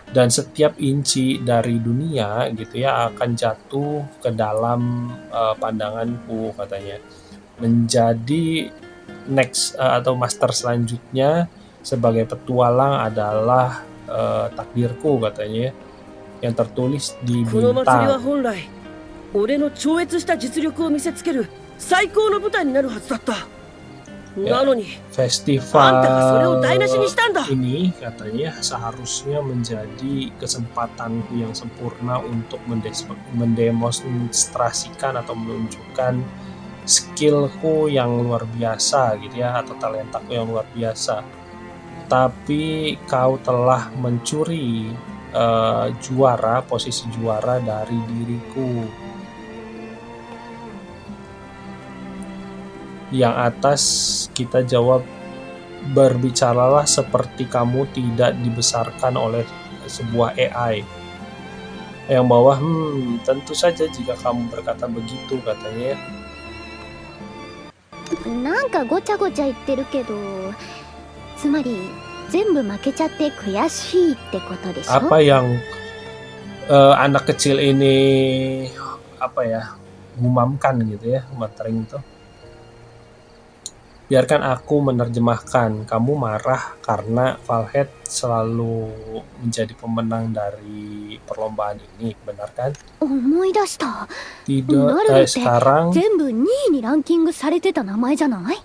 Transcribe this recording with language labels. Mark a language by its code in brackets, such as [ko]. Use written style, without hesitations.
[id] Dan setiap inci dari dunia gitu ya akan jatuh ke dalam pandanganku katanya. Menjadi next atau master selanjutnya sebagai petualang adalah takdirku katanya, yang tertulis di [ja] この祭りは [id] bintang. [ja] 本来俺の超越した実力を見せつける最高の舞台になるはずだった。 [id] Ya, [ja] なのに [id] festival [ja] あんたがそれを台無しにしたんだ。 [id] ini katanya seharusnya menjadi kesempatanku yang sempurna untuk mendemonstrasikan atau menunjukkan skillku yang luar biasa gitu ya, atau talentaku yang luar biasa. Tapi kau telah mencuri juara, posisi juara dari diriku. Yang atas kita jawab, berbicaralah seperti kamu tidak dibesarkan oleh sebuah AI. Yang bawah, tentu saja jika kamu berkata begitu katanya. [ja] なんかごちゃごちゃ言ってるけど、つまり全部負けちゃって悔しいってことでしょ？ [id] Apa yang anak kecil ini apa ya gumamkan gitu ya, matering itu. Biarkan aku menerjemahkan. Kamu marah karena Valhead selalu menjadi pemenang dari perlombaan ini, benar kan? [ja] 思い出した。 [id] Tidak, sekarang [ja] 全部2位にランキングされてた名前じゃない？